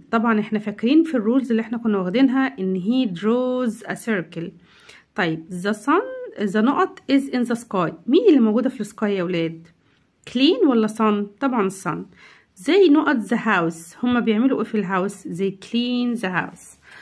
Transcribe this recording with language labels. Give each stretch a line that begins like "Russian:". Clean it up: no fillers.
Arabic: طبعا احنا فاكرين في الرولز اللي احنا كنا واخدينها ان
English: he draws a circle. طيب the sun the نقط is in the sky.
Arabic: مين اللي موجودة في السكاي يا ولاد؟ clean ولا sun؟ طبعا sun. زي نقط the house. هما بيعملوا ايه في الهاوس؟ زي
English: clean the house.